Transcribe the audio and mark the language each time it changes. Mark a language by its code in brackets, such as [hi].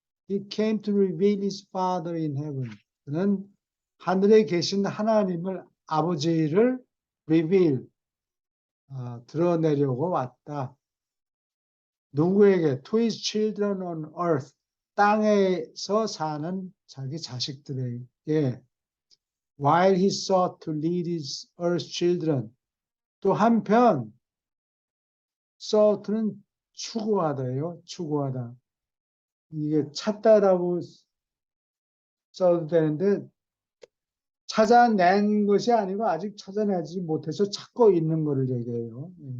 [en] He came to reveal his Father in heaven. [ko] 그는 하늘에 계신 하나님을 아버지를 reveal, 드러내려고 왔다. 누구에게? [en] To his children on earth. [ko] 땅에서 사는 자기 자식들에게. [en] While he sought to lead his earth children. [ko] 또 한편 sought는 추구하다예요. 추구하다. 이게 찾다라고 써도 되는데 찾아낸 것이 아니고 아직 찾아내지 못해서 찾고 있는 것을 얘기해요.